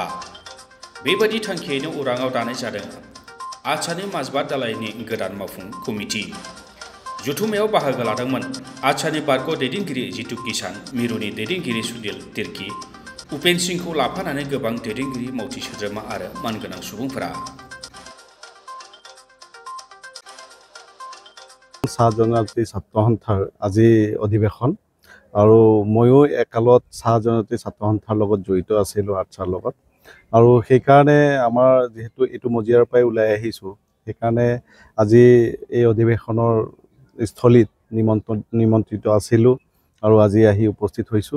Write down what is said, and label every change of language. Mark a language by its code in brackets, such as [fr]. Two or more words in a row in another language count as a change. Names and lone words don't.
[brx] बेबादि थांखियैनो उराङाव दानाय जादों आटसानि माजबात दालायनि गोदान मावफुं कमिटि। जुथुमायाव बाहागो लादोंमोन आटसानि बारग' दैदेनगिरि जितु किसान मिरुनि दैदेनगिरि सुनिल तिर्की, उपेन सिंहखौ लाफानानै गोबां दैदेनगिरि मावथि सोद्रोमा आरो मानगोनां सुबुंफोरा। [as] চাহ জনজাতি ছাত্ৰ সন্থাৰ আজি অধিৱেশন আৰু ময়ো একালত চাহ জনজাতি ছাত্ৰ সন্থাৰ লগত জড়িত আছিলোঁ আটছাৰ লগত আৰু সেইকাৰণে আমাৰ যেহেতু এইটো মজিয়াৰ পৰাই ওলাই আহিছোঁ সেইকাৰণে আজি এই অধিৱেশনৰ স্থলীত নিমন্ত্ৰিত আছিলোঁ আৰু আজি আহি উপস্থিত হৈছোঁ।